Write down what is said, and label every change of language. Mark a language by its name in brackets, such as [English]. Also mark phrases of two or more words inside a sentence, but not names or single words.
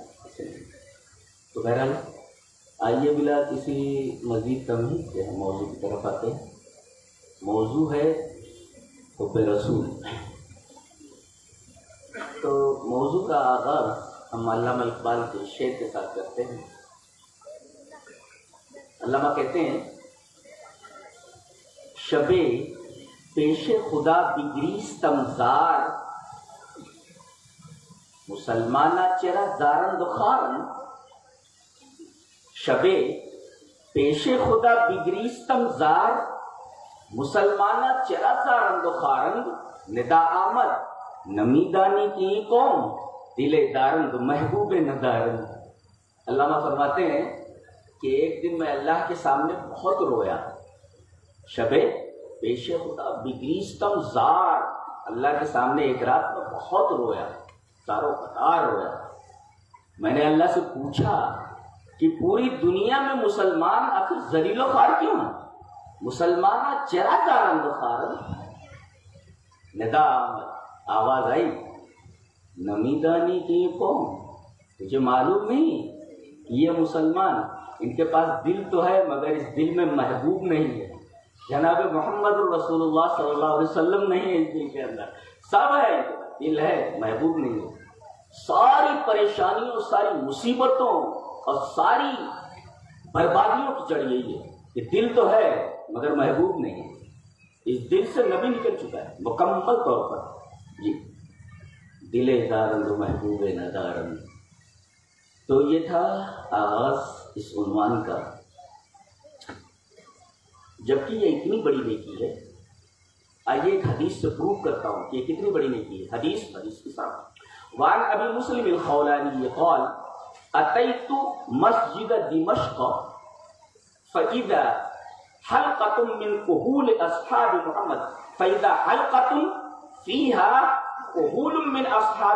[Urdu] تو بہرحال آئیے بلا کسی مزید تمہید سے ہم موضوع کی طرف آتے ہیں. موضوع ہے حب رسول. تو موضوع کا آغاز ہم علامہ اقبال کے شعر کے ساتھ کرتے ہیں. علامہ کہتے ہیں، [Persian] شب پیش خدا بگریستم زار مسلمانہ چرا زارند و خارند. شب پیش خدا بگریستم زار مسلمانہ چرا زارند و خارند. ندا آمد نمیدانی کی قوم دل دارند محبوب ندارند. [Urdu] علامہ فرماتے ہیں کہ ایک دن میں اللہ کے سامنے بہت رویا. [Persian] شب پیش خدا بگریستم زار، [Urdu] اللہ کے سامنے ایک رات میں بہت رویا، زاروں قطار رویا. میں نے اللہ سے پوچھا کہ پوری دنیا میں مسلمان آخر ذلیل و خوار کیوں ہیں؟ [Persian] مسلمانہ چرا زارند و خارند. [Urdu] ندا آواز آئی، [Persian] نمیدانی کی قوم، [Urdu] تجھے معلوم نہیں کہ یہ مسلمان، ان کے پاس دل تو ہے مگر اس دل میں محبوب نہیں ہے. جناب محمد رسول اللہ [Arabic] صلی اللہ علیہ وسلم [Urdu] نہیں ہے اس دل کے اندر. سب ہے، دل ہے، محبوب نہیں ہے. ساری پریشانیوں، ساری مصیبتوں اور ساری بربادیوں کی جڑ یہی ہے کہ دل تو ہے مگر محبوب نہیں ہے. اس دل سے نبی نکل چکا ہے مکمل طور پر جی. [Persian] دل دارند محبوب ندارند. [Urdu] تو یہ تھا آغاز اس عنوان کا. جبکہ یہ اتنی بڑی نیکی ہے. آئیے ایک حدیث سے پروف کرتا ہوں کہ یہ کتنی بڑی نیکی ہے. حدیث کے ساتھ. [Arabic] وعن ابی مسلم الخولانی قال اتیت مسجد دمشق فاذا حلقة من كهول اصحاب محمد فاذا حلقة فيها كهول من اصحاب